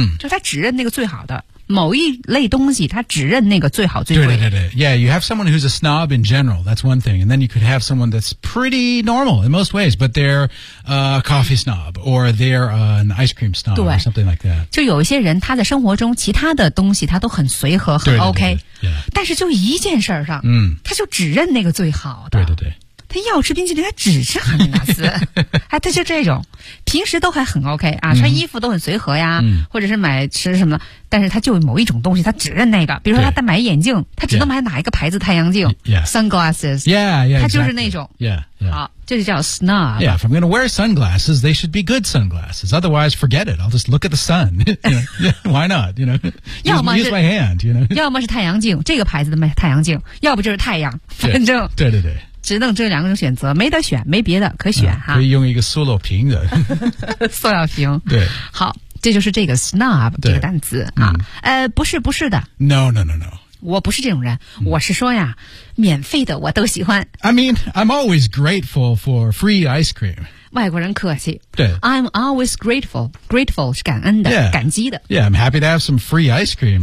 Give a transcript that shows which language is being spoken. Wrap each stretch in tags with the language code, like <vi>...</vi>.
<zh>就他只认那个最好的某一类东西他只认那个最好最贵。对。</zh> <en>Yeah, you have someone who's a snob in general, that's one thing, and then you could have someone that's pretty normal in most ways, but they're a coffee snob, or they're an ice cream snob, or something like that.</en> <zh>就有一些人他在生活中其他的东西他都很随和很 OK,</zh> <en>yeah.</en> <zh>但是就一件事儿上、他就只认那个最好的。对。他要吃冰淇淋他只吃哈根达斯。他就这种平时都还很 OK, 啊穿衣服都很随和呀、或者是买吃什么的但是他就某一种东西他只认那个比如说他买眼镜他只能买哪一个牌子太阳镜 sunglasses.</zh> <en>Yeah,</en> <zh>他就是那种。</zh> <en>Yeah.</en> <zh>好就是叫 snob.</zh> <en>Yeah, if I'm going to wear sunglasses, they should be good sunglasses. Otherwise, forget it. I'll just look at the sun. Why not? You know,</en> <zh>要么是</zh> <en>use my hand, you know.</en> <zh>要么是太阳镜这个牌子的太阳镜要不就是太阳反正。对。只能这两种选择没得选没别的可选、哈。可以用一个塑料瓶的。塑料瓶。对。好这就是这个 snob, 这个单词。不是的。</zh> <en>No.</en> <zh>我不是这种人，我是说呀，免费的我都喜欢。</zh> <en>I mean, I'm always grateful for free ice cream.</en> <zh>外国人客气。对。</zh> <en>I'm always grateful. Grateful 是感恩的、 yeah.</en> <zh>感激的。</zh> <en>Yeah, I'm happy to have some free ice cream.</en>